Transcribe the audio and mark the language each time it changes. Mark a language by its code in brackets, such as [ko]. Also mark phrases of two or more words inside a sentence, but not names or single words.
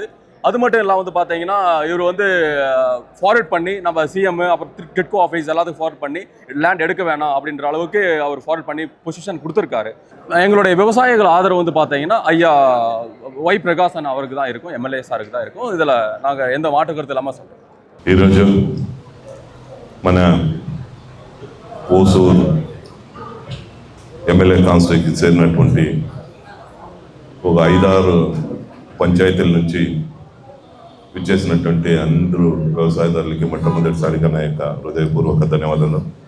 [ta] அது மட்டும் இல்லாமல் வந்து பார்த்தீங்கன்னா இவர் வந்து ஃபார்வர்ட் பண்ணி நம்ம சிஎம் அப்புறம் டிட்கோ ஆஃபீஸ் எல்லாத்துக்கும் ஃபார்வர்ட் பண்ணி லேண்ட் எடுக்க வேணாம் அப்படின்ற அளவுக்கு அவர் ஃபார்வர்ட் பண்ணி பொசிஷன் கொடுத்துருக்காரு. எங்களுடைய விவசாயிகள் ஆதரவு வந்து பார்த்தீங்கன்னா ஐயா ஒய் பிரகாசன் அவருக்கு தான் இருக்கும், எம்எல்ஏ சாருக்கு தான் இருக்கும். இதில் நாங்கள் எந்த மாற்று கருத்து இல்லாமல் சொல்கிறோம். [te] ఈరోజు మన ఓసూర్ [en] MLA constituency [te] చేరినటువంటి ఒక 5-6 పంచాయతీల నుంచి విచ్చేసినటువంటి అందరూ వ్యవసాయదారులకి మొట్టమొదటిసారిగా నా యొక్క హృదయపూర్వక ధన్యవాదాలు.